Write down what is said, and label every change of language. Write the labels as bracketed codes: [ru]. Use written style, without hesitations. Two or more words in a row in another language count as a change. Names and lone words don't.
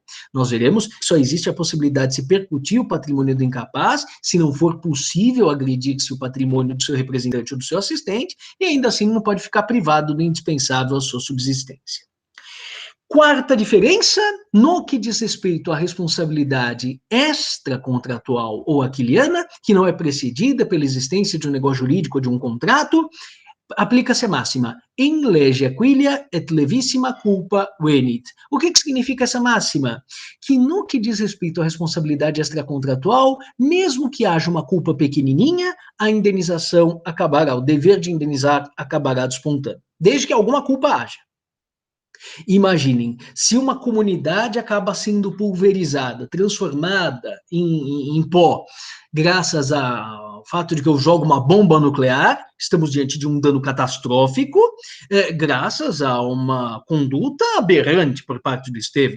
[pt] Nós veremos que só existe a possibilidade de se percutir o patrimônio do incapaz, se não for possível agredir-se o patrimônio do seu representante ou do seu assistente, e ainda assim não pode ficar privado do indispensável à sua subsistência. Quarta diferença, no que diz respeito à responsabilidade extracontratual ou aquiliana, que não é precedida pela existência de um negócio jurídico ou de um contrato, aplica-se a máxima [la] in lege aquilia et levissima culpa venit. [pt] O que significa essa máxima? Que no que diz respeito à responsabilidade extracontratual, mesmo que haja uma culpa pequenininha, a indenização acabará, o dever de indenizar acabará despontando, desde que alguma culpa haja. Imaginem, se uma comunidade acaba sendo pulverizada, transformada em pó, graças ao fato de que eu jogo uma bomba nuclear, estamos diante de um dano catastrófico, graças a uma conduta aberrante por parte do Estevão.